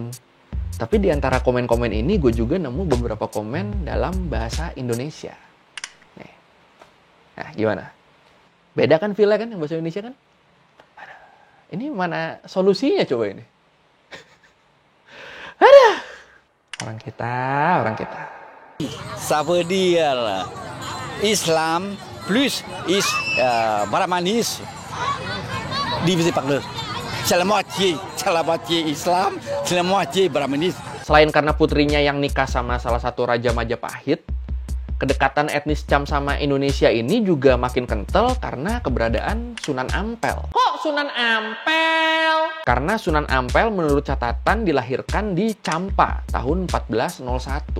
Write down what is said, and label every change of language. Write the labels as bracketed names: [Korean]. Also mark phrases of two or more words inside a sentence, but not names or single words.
[Indonesian] Tapi di antara komen-komen ini gue juga nemu beberapa komen dalam bahasa Indonesia. Nih. Nah, gimana? Beda kan feel-nya kan yang bahasa Indonesia kan? Ini mana solusinya coba ini? Ada. Orang kita. [French] Ça veut dire Islam plus brahmanisme divisé par deux. C'est la moitié Islam, c'est la moitié brahmanisme. [Indonesian] Selain karena putrinya yang nikah sama salah satu raja Majapahit, kedekatan etnis Cham sama Indonesia ini juga makin kental karena keberadaan Sunan Ampel. Kok Sunan Ampel? Karena Sunan Ampel menurut catatan dilahirkan di Champa tahun 1401.